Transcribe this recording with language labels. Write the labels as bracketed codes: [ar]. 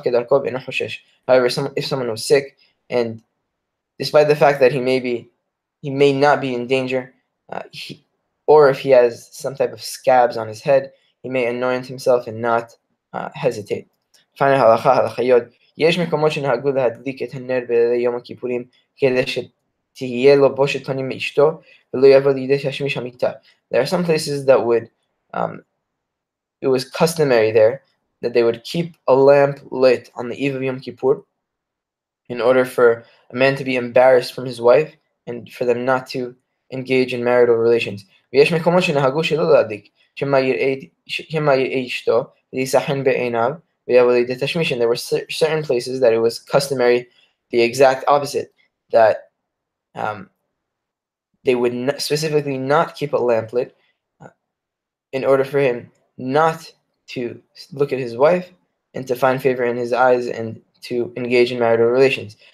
[en] However, if someone was sick, and despite the fact that he may not be in danger, or if he has some type of scabs on his head, he may anoint himself and not hesitate. Final halacha yod. [he] יש מקומות שנהגו להדליק את הנר בליל יום הכיפורים כדי שתהיה לו בושת פנים מאשתו ולא יבוא לידי תשמיש המיטה. [en] There are some places that would, it was customary there that they would keep a lamp lit on the eve of Yom Kippur in order for a man to be embarrassed from his wife and for them not to engage in marital relations. [he] ויש מקומות שנהגו שלא להדליק, שמא יראה אשתו ויסחן בעיניו ויבוא לידי תשמיש. [en] And there were certain places that it was customary, the exact opposite, that they would specifically not keep a lamp lit in order for him not to look at his wife and to find favor in his eyes and to engage in marital relations.